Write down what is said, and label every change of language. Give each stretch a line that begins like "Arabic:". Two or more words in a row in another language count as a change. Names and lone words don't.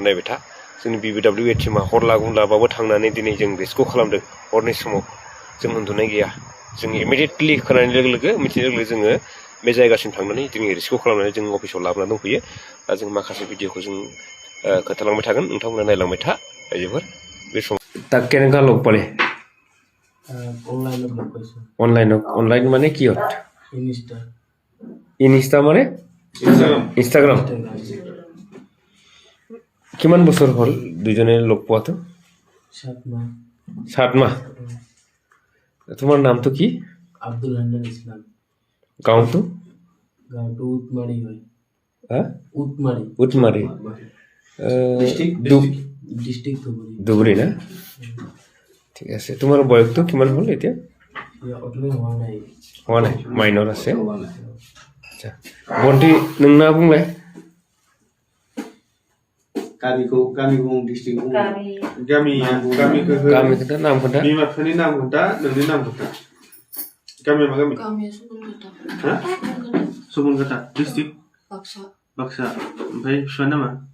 Bodo: नायबाय था जोंनि BBW टीमा हर लाबाबो थांनानै दिनै जों रेस्किउ खालामदों हरनि समाव जों उन्दुनाय गैया जों इमिडिएटलि खोनानाय लोगो लोगो मिथिनाय लोगो लोगो जोङो बे जायगासिम थांनानै जों रेस्किउ खालामनानै जों अफिसाव लाबोनानै दंफैयो दा जों माखासे भिडिअखौ जों खोन्थालांबाय थागोन नोंथांमोना नायलांबाय था रायजोफोर बे समाव
Assamese: কেনেকা লগ পালে অনলাইন মানে কি হত ইনষ্টা মানে ইনষ্টাগ্রাম কিমান বছৰ হ'ল দুজনে লগ পোৱাটো 7 মাহ তোমাৰ নামটো কি আব্দুল হান্নান ইসলাম গাঁওটো উটমারি হয় উটমারি ডিস্ট্রিক্ট ধুবুৰী না ঠিক আছে তোমাৰ বয়সটো কিমান হ'ল এতিয়া হোৱা নাই মাইনৰ আছে আচ্ছা বন্টি
Bodo: नोंना बुंलाय गामि खोन्था नाम खोन्था बिमा बिफानि नाम खोन्था नोंनि नाम खोन्था गामिया मा गामि सुबुनखाथा डिस्ट्रिक्ट बाक्सा ओमफ्राय बिफानि नामा